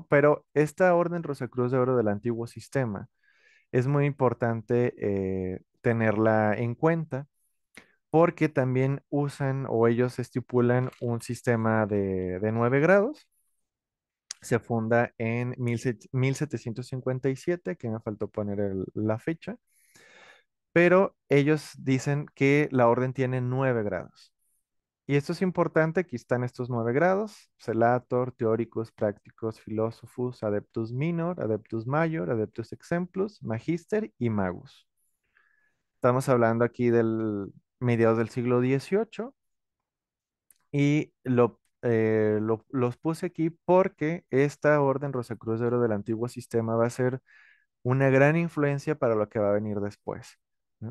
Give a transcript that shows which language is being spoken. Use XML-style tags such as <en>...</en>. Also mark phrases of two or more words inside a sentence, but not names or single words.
<es>Pero esta Orden Rosacruz de Oro del antiguo sistema es muy importante tenerla en cuenta porque también usan o ellos estipulan un sistema de 9 grados. Se funda en 1757, que me faltó poner la fecha, pero ellos dicen que la orden tiene 9 grados. Y esto es importante, aquí están estos 9 grados: Celator, Theoricus, Practicus, Philosophus, Adeptus Minor, Adeptus Major, Adeptus Exemplus, Magister y Magus. Estamos hablando aquí del mediados del siglo XVIII y los puse aquí porque esta orden Rosacruz de Oro del antiguo sistema va a ser una gran influencia para lo que va a venir después, ¿no?</es>